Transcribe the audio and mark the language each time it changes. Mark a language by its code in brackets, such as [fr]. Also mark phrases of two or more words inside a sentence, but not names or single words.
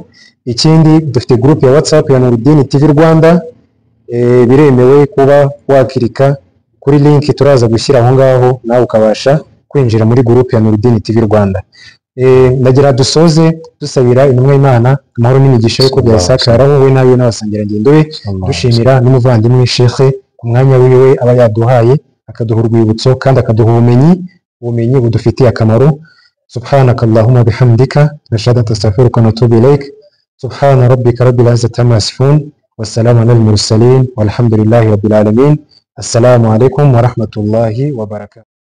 [rw] Ikindi dufite group ya WhatsApp ya Nuruddin TV Rwanda, biremewe kuba wakirika kuri link turaza gushyira aho ngaho, nawe ukabasha kwinjira muri group ya Nuruddin TV Rwanda. Nagira dusoze dusabira intumwa y'Imana amahoro n'imigisha yuko byasakaraho we nawe n'abasangira ngendo be, dushimira n'umuvandimwe Sheikh ku mwanya wiwe aba yaduhaye akaduha urwibutso kandi akaduha ubumenyi budufitiye akamaro. [ar] سبحانك اللهم بحمدك نشهد أن لا إله إلا أنت أستغفرك وأتوب إليك. سبحان ربك رب العزة عما يصفون وسلام على المرسلين والحمد لله رب العالمين. السلام عليكم ورحمة الله وبركاته.